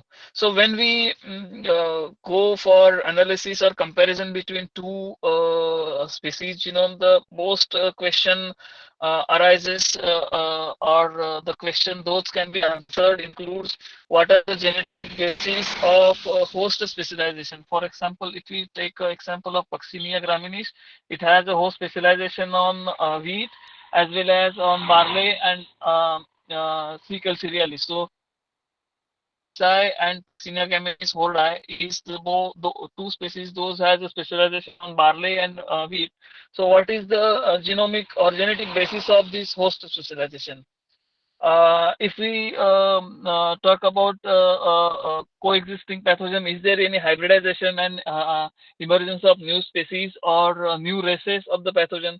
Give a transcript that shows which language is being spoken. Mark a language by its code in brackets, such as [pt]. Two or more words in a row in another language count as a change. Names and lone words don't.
[en] So when we go for analysis or comparison between two species genome, the most question arises or the question those can be answered includes what are the genetic basis of host specialization. For example, if we take example of Puccinia graminis, it has a host specialization on wheat as well as on barley and Cereal cerealis. So Psi and Puccinia graminis hordi is the two species. Those has a specialization on barley and wheat. So what is the genomic or genetic basis of this host specialization? If we talk about coexisting pathogen, is there any hybridization and emergence of new species or new races of the pathogen?